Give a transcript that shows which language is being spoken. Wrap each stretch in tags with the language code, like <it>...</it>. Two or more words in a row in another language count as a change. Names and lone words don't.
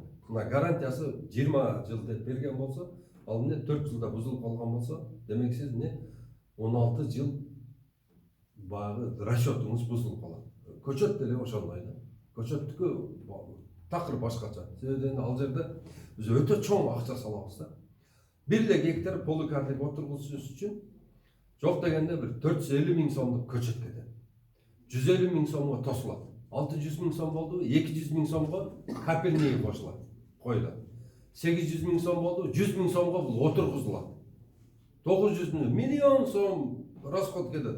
<ky>Мына гарантиясы 20 жыл деп берген болсо, ал эмне 4 жылда бузулуп калган болсо, демек сиз эмне 16 жыл багы расчетуңуз бузулуп калат. Көчөт деле ошондой да. Көчөттүкү такыр башкача. Себеби ал жерде биз өтө чоң акча салабыз да. Bir de gектар поликардик отургузуш үчүн жок дегенде bir 450 000 сомдук көчөт кетет. 150 000 сомго тосулат. 600 000 сом болду, 200 000 сомго капельный кошулат, коюлат. 800 000 сом болду, 100 000 сомго бул отургузулат. 900 000 миллион сом расход кетет.</ky>